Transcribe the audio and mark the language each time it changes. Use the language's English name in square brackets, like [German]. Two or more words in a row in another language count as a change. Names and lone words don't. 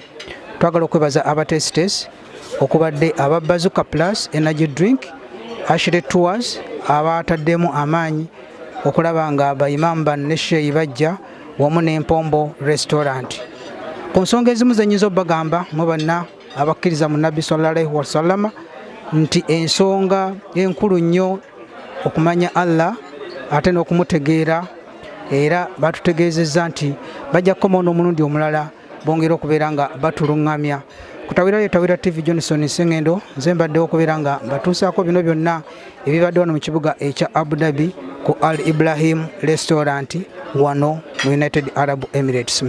[Ganda] Twagala okwebaza abatesitesi okubadde aba Bazuka Plus Energy Drink Ashire Tours abataddemu amaanyi okulaba nga Imam ne Sheikh bajja wamu n'Empombo Restaurant. Ku nsonga ezimu zenyiza obbagamba mu banna abakkiriza mu Nabbi [Arabic] صلى الله عليه وسلم [Ganda] nti ensonga enkulu nnyo okumanya Allah ate n'okumutegeera era batutegeezezza nti bajja kukomawo n'omulundi omulala bongera okubeera nga batuluŋŋamya. Ku Tawira TV Johnson Sengendo nze mbaddewo okubeera nga batuusaako bino byonna ebibadde wano mu kibuga ekya Abu Dhabi ku Al Ibrahim Restaurant wano mu United Arab Emirates.